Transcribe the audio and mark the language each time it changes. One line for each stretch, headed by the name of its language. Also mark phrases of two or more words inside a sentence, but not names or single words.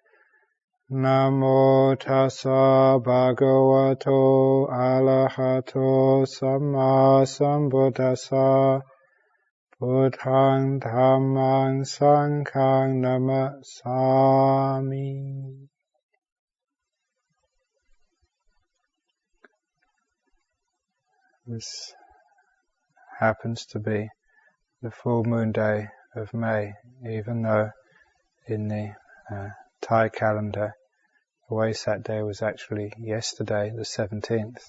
Pali: Namo tassa bhagavato arahato samma sambuddhassa. Buddhaṃ Dhammaṃ Sanghaṃ Namasami.
English: This happens to be the full moon day of May, even though in the Thai calendar the Wesak day was actually yesterday, the 17th.